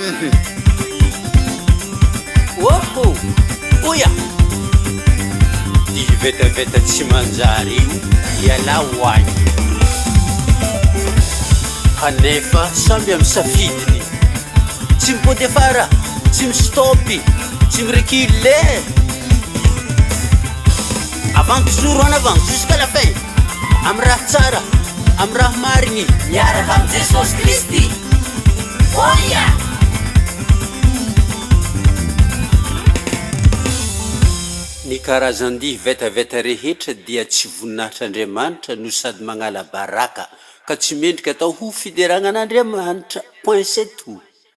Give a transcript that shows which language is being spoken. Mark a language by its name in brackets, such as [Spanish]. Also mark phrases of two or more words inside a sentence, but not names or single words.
[Malagasy] Oya dihy vetaveta tsy manjary io iala hoagny kanefa samby amy safidiny tsy mipody afara tsy mistopy tsy mirecule [French] avant toujours en avant jusqu'à la fin [Malagasy] amy raha tsara amy raha marigny miaraka amy Jesosy Kristy. Oya ny karazan-dihy vetaveta rehetra dia tsy voninahitr'Andriamanitra no sady magnala baraka ka tsy mendrika atao ho fideragna an'Andriamanitra. [French] Point c'est tout.